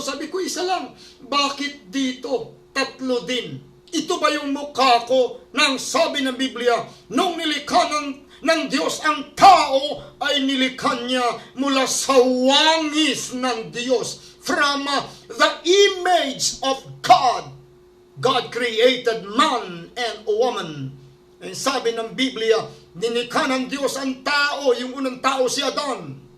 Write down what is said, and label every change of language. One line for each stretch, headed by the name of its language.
Filipino: Sabi ko, 1 lang. Bakit dito? 3 din. Ito ba yung mukha ko? Nang sabi ng Biblia, nung nilikha ng Diyos ang tao, ay nilikha niya mula sa wangis ng Diyos.
English: From the image of God. God created man and woman.
Filipino: And sabi ng Biblia, nilikha ng Diyos ang tao, yung unang tao si Adan.